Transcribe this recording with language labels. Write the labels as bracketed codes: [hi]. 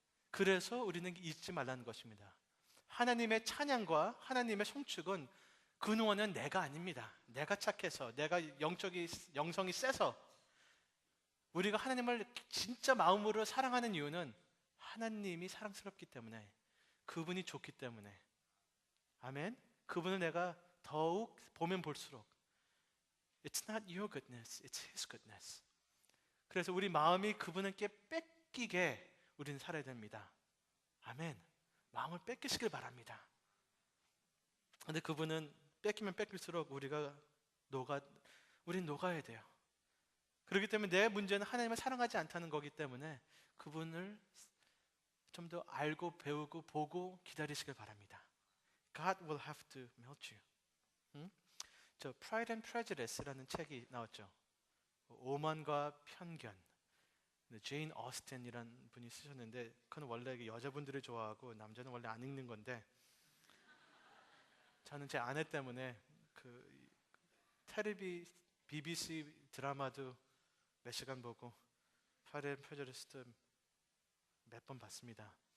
[ko] 그래서 우리는 잊지 말라는 것입니다. 하나님의 찬양과 하나님의 송축은 근원은 내가 아닙니다. 내가 착해서, 내가 영성이 세서. 우리가 하나님을 진짜 마음으로 사랑하는 이유는 하나님이 사랑스럽기 때문에, 그분이 좋기 때문에. 아멘. 그분을 내가 더욱 보면 볼수록 [en] It's not your goodness, it's His goodness. [ko] 그래서 우리 마음이 그분께 뺏기게 우리는 살아야 됩니다. 아멘. 마음을 뺏기시길 바랍니다. 근데 그분은 뺏기면 뺏길수록 우린 녹아야 돼요. 그렇기 때문에 내 문제는 하나님을 사랑하지 않다는 거기 때문에 그분을 좀 더 알고 배우고 보고 기다리시길 바랍니다. [en] God will have to melt you. [ko] 저 Pride and Prejudice라는 책이 나왔죠. 오만과 편견. 제인 어스틴이라는 분이 쓰셨는데, 그건 원래 여자분들이 좋아하고 남자는 원래 안 읽는 건데, 저는 제 아내 때문에 그 테레비 BBC 드라마도 몇 시간 보고 Pride and Prejudice도 몇 번 봤습니다.